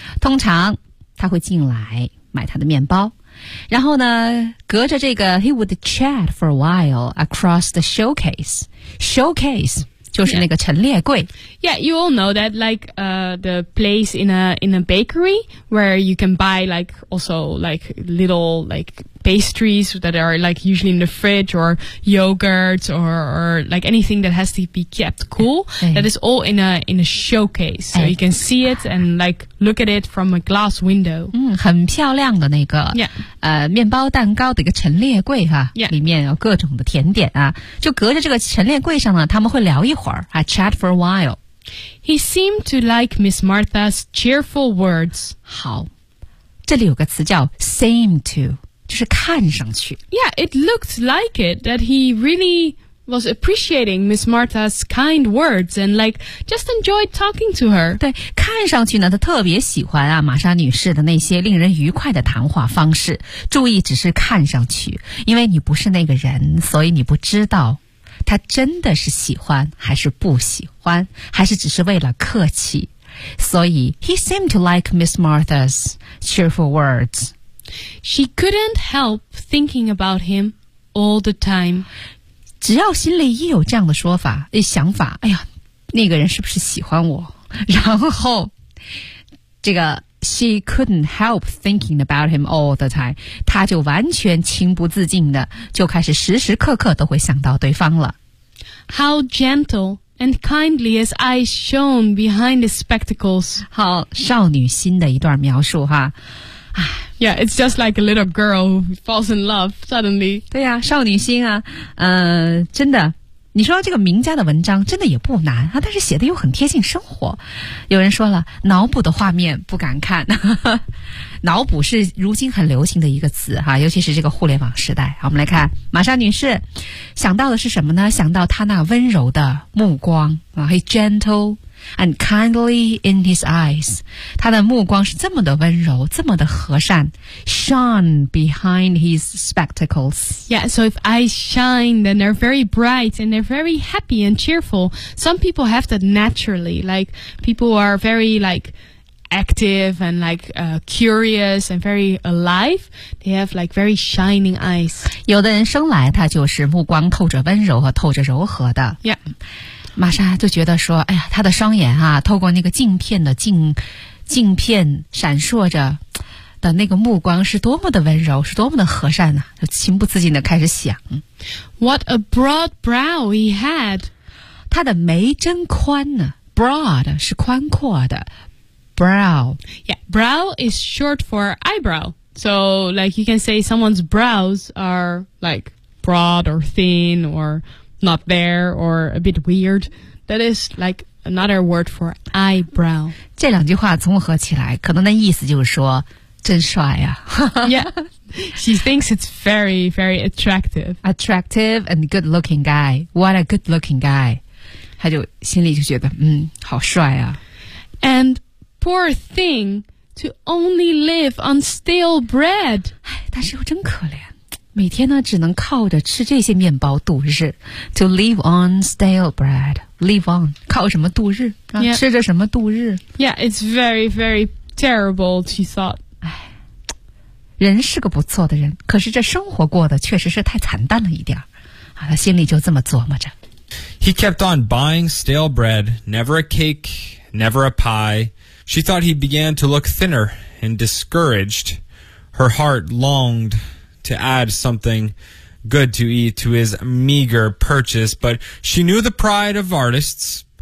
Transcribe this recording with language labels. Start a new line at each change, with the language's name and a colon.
Chinese: 通常他会进来买他的面包，然后呢，隔着这个
English: he would chat for a while across the showcase.
Chinese: Showcase 就是那个陈列柜。
English: Yeah, you all know that, like, the place in a bakery where you can buy like also like little like. Pastries that are like usually in the fridge or yogurts or like anything that has to be kept cool、哎、 that is all in a showcase、哎、 so you can see it and like look at it from a glass window、
Chinese: 嗯、很漂亮的那个、
English: yeah.
Chinese: 面包蛋糕的一个陈列柜、啊
English: yeah.
Chinese: 里面有各种的甜点啊，就隔着这个陈列柜上呢，他们会聊一会儿、啊、
English: chat for a while. He seemed to like Miss Martha's cheerful words.
Chinese: 好，这里有个词叫 seem to，就是看上去
English: Yeah, it looked like it that he really was appreciating Miss Martha's kind words and like just enjoyed talking to her.
Chinese: 对，看上去呢，他特别喜欢啊，玛莎女士的那些令人愉快的谈话方式。注意，只是看上去，因为你不是那个人，所以你不知道他真的是喜欢还是不喜欢，还是只是为了客气。所以
English: he seemed to like Miss Martha's cheerful words. She couldn't help thinking about him all the time.
Chinese: 只要心里一有这样的说法、想法，哎呀，那个人是不是喜欢我？然后这个
English: she couldn't help thinking about him all the time，
Chinese: 她就完全情不自禁的就开始时时刻刻都会想到对方了。
English: How gentle and kindly his eyes shone behind his spectacles。
Chinese: 好，少女心的一段描述哈。
English: Yeah, it's just like a little girl who falls in love suddenly.
Chinese: 对呀、啊，少女心啊，真的，你说这个名家的文章真的也不难啊，但是写的又很贴近生活。有人说了，脑补的画面不敢看，脑补是如今很流行的一个词哈、啊，尤其是这个互联网时代。我们来看，玛莎女士想到的是什么呢？想到她那温柔的目光啊 ，
English: he gentle。 And kindly in his eyes，
Chinese: 他的目光是这么的温柔，这么的和善。
English: Shone behind his spectacles. Yeah, so if eyes shine, then they're very bright and they're very happy and cheerful. Some people have that naturally, like people are very like active and like curious and very alive. They have like very shining eyes.
Chinese: 有的人生来他就是目光透着温柔和透着柔和的。
English: Yeah.
Chinese: 玛莎就觉得说，哎呀，她的双眼啊，透过那个镜片闪烁着的那个目光是多么的温柔，是多么的和善啊，就情不自禁的开始想。
English: What a broad brow he had.
Chinese: 他的眉真宽呢、啊、,broad 是宽阔的 ,brow.
English: Yeah, brow is short for eyebrow. So, like, you can say someone's brows are, like, broad or thin or... not there or a bit weird. That is like another word for eyebrow.
Chinese: 这两句话综合起来可能的意思就是说真帅啊。
English: Yeah. She thinks it's very, very attractive. Attractive and good looking guy. What a good looking guy.
Chinese: 她就心里就觉得好帅啊。
English: And poor thing to only live on stale bread.
Chinese: 但是又真可怜。每天呢只能靠着吃这些面包度日
English: to live on stale bread live on
Chinese: 靠什么度日、啊
English: yeah.
Chinese: 吃着什么度日
English: yeah it's very very terrible she thought
Chinese: 人是个不错的人可是这生活过得确实是太惨淡了一点、啊、他心里就这么琢磨着
English: he kept on buying stale bread never a cake never a pie she thought he began to look thinner and discouraged her heart longedto add something good to eat to his meager purchase, but she knew the pride of artists.